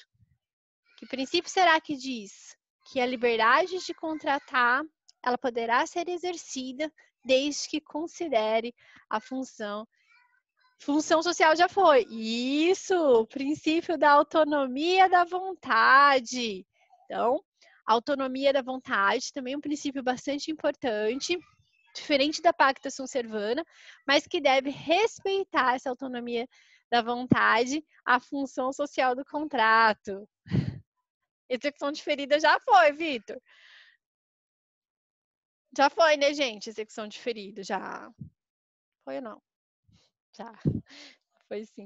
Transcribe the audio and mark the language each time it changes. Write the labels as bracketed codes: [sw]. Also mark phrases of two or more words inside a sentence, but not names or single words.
[pt] Que princípio será que diz? Que a liberdade de contratar, ela poderá ser exercida desde que considere a função. Função social já foi. Isso, o princípio da autonomia da vontade. Então, autonomia da vontade também é um princípio bastante importante, diferente da [la] pacta sunt servanda, [pt] mas que deve respeitar essa autonomia da vontade, a função social do contrato. Execução diferida já foi, Vitor. Já foi, né, gente? Execução diferida, já. Foi ou não? Já. Foi sim.